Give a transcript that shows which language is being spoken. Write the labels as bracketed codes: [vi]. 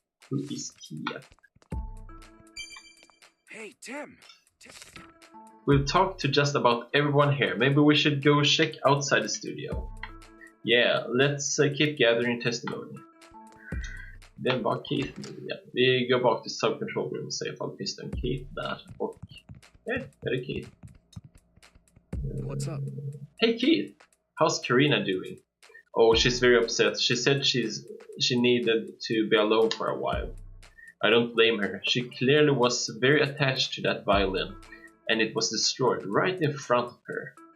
[en] Who is Key? Hey, Tim. We'll talk to just about everyone here. Maybe we should go check outside the studio. Yeah, let's keep gathering testimony. [sv] Det är bara Keith nu igen. Vi går bak till subcontrol room och ser ifall det finns en Keith där. Och är det Keith? [en] What's up? Hey Keith, how's Karina doing? Oh, she's very upset. She said she needed to be alone for a while. I don't blame her. She clearly was very attached to that violin, and it was destroyed right in front of her.